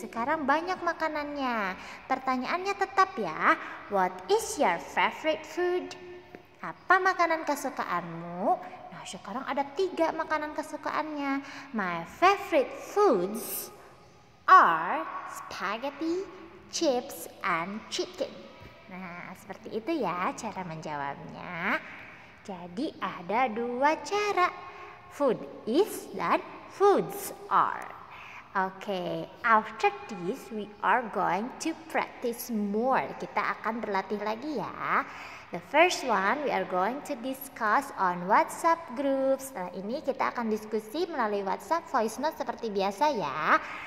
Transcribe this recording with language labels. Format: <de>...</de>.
<id>Sekarang banyak makanannya. Pertanyaannya tetap ya.</id> <en>What is your favorite food?</en> <id>Apa makanan kesukaanmu? Nah, sekarang ada 3 makanan kesukaannya.</id> <en>My favorite foods are spaghetti, chips, and chicken.</en> <id>Nah, seperti itu ya cara menjawabnya. Jadi ada 2 cara.</id> <en>Food is dan foods are. Okay, after this we are going to practice more.</en> <id>Kita akan berlatih lagi ya.</id> <en>The first one we are going to discuss on WhatsApp group.</en> <id>Setelah ini kita akan diskusi melalui WhatsApp voice note seperti biasa ya.</id>